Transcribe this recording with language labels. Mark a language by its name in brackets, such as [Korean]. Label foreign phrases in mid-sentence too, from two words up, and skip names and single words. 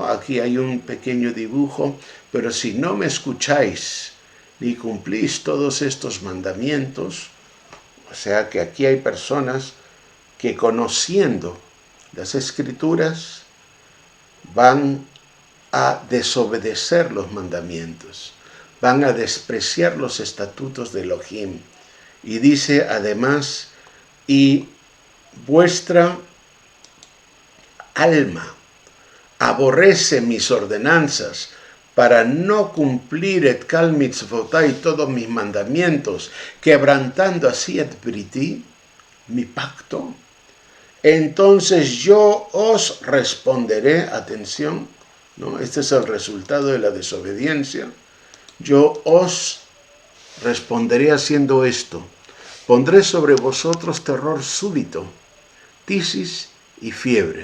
[Spanish] Aquí hay un pequeño dibujo, pero si no me escucháis ni cumplís todos estos mandamientos, o sea que aquí hay personas que conociendo las escrituras van a desobedecer los mandamientos, van a despreciar los estatutos de Elohim. Y dice además, y vuestra alma aborrece mis ordenanzas para no cumplir [Hebrew] את כל מצותי, [Spanish] todos mis mandamientos, quebrantando así [Hebrew] את בריתי, [Spanish] mi pacto, entonces yo os responderé, atención, ¿no? Este es el resultado de la desobediencia, yo os responderé haciendo esto, pondré sobre vosotros terror súbito, tisis y fiebre.